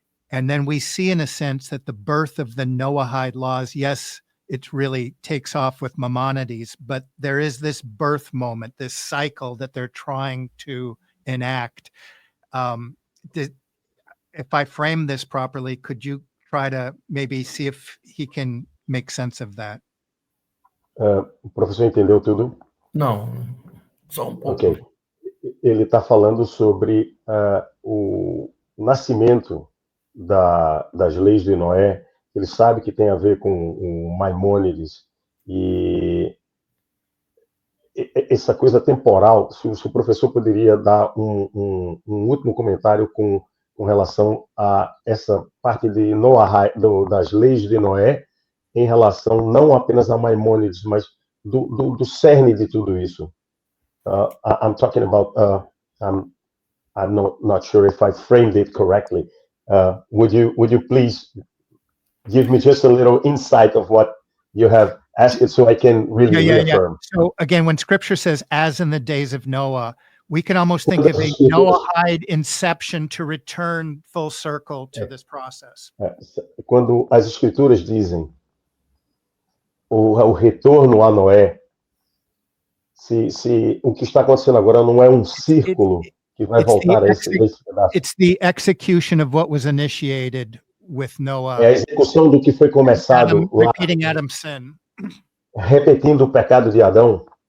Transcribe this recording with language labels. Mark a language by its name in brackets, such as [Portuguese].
[English] And then we see in a sense that the birth of the Noahide laws, yes, it really takes off with Maimonides, but there is this birth moment, this cycle that they're trying to enact. If I frame this properly, could you try to maybe see if he can make sense of that? [Portuguese] O professor entendeu tudo? Não, só pouco. Ok. Ele está falando sobre o nascimento das leis de Noé. Ele sabe que tem a ver com o Maimônides e essa coisa temporal. Se o professor poderia dar um último comentário com relação a essa parte de Noah, das leis de Noé, em relação não apenas a Maimônides, mas do cerne de tudo isso. [English] I'm talking about. I'm not sure if I framed it correctly. Would you please give me just a little insight of what you have asked, so I can really reaffirm? So again, when Scripture says, "As in the days of Noah," we can almost think of a Noahide inception to return full circle to this process. [Portuguese] Quando as Escrituras dizem o retorno a Noé, se o que está acontecendo agora não é círculo que vai voltar a esse pedaço. [English] It's the execution of what was initiated with Noah. [Portuguese] É a execução do que foi começado lá, [English] repeating Adam's sin. [Portuguese] Repetindo o pecado de Adão.